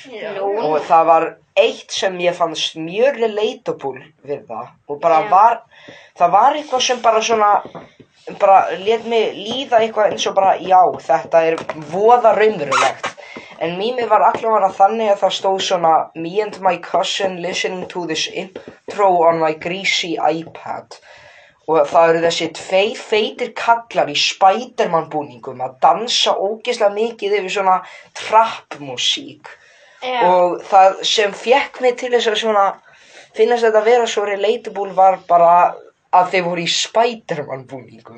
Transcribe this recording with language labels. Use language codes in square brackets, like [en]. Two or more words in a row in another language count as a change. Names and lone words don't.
[is] Og það var eitt sem ég fannst mjög relatable við það. Og bara það var eitthvað sem bara svona, bara lét mig líða eitthvað eins og bara, já, þetta voða raunverulegt. En mýmið var allavega þannig að það stóð svona [en] me and my cousin listening to this intro on my greasy iPad. [is] Og það eru þessi tveir feitir kallar í Spiderman búningum að dansa ógeðslega mikið yfir svona trap-músík. Og það sem fékk mig til þess að svona finnast þetta að vera svo relatable var bara að þeir voru í Spiderman búningum.